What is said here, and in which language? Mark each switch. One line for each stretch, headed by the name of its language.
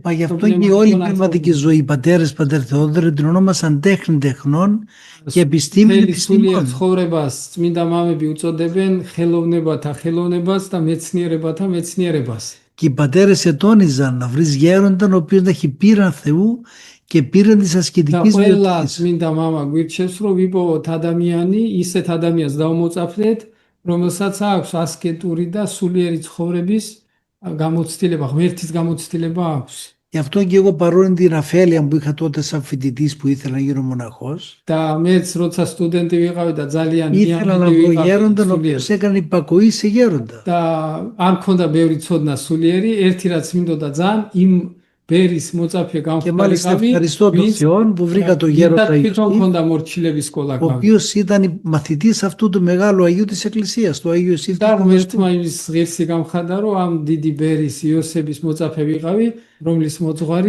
Greek: Μα γι' αυτό και όλη η πνευματική ζωή, οι πατέρες, πατέρ Θεόδωρε, την ονόμασαν τέχνη τεχνών και επιστήμη επιστήμων.
Georgian: ცხოვრებას წმინდა მამები უწოდებენ ხელოვნებათა ხელოვნებას და მეცნიერებათა მეცნიერებას.
Greek: Και οι πατέρες ετώνιζαν να βρεις γέρονταν ο οποίος να έχει πείραν Θεού και πήραν της ασκητικής βιωτικής.
Georgian: წმინდა მამა გვირჩევს, რომ ვიპოვოთ ადამიანი, ისეთ ადამიანს დავმოწაფდეთ, რომელსაც აქვს ასკეტური და სულიერი ცხოვრების გამოცდილება, ღმერთის გამოცდილება აქვს.
Greek: Γι' αυτό και εγώ, παρόλη την αφέλεια που είχα τότε σαν φοιτητής που ήθελα να γίνω μοναχός,
Georgian: და მეც როცა სტუდენტი ვიყავი და ძალიან
Greek: ήθελα να βρω γέρονταν ο οποίος έκανε υπακοή σε γέροντα.
Georgian: და არ მქონდა ბევრი ცოდნა სულიერი, ერთი რაც მინდოდა ძალიან იმ ბერის მოწაფე
Greek: Και μάλιστα ευχαριστώ τον Θεό που βρήκα τον γέροντα Ιωσήφ, ο οποίος ήταν μαθητής αυτού του μεγάλου Αγίου της Εκκλησίας, του Αγίου Ιωσήφ.
Georgian: და ღმერთმა იმის ღირსი გამხადა, რომ ამ დიდი ბერის იოსების მოწაფე ვიყავი, რომლის მოძღვარი,